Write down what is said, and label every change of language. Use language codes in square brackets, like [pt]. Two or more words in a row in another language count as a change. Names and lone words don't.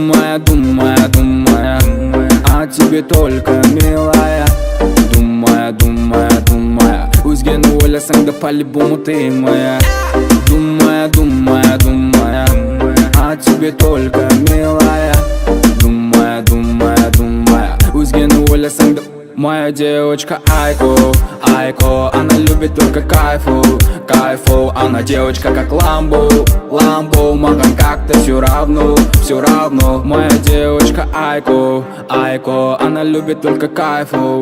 [ru] думая о тебе только, милая. Думая [kk] өзгені ойласаң да [ru] по-любому ты моя. Думая о тебе только, милая. [kk] Думая өзгені ойласаң да. [ru] Моя девочка Айко, она любит только кайфу. Она девочка как Ламбо, маған как-то все равно. Моя девочка Айко, она любит только кайфу.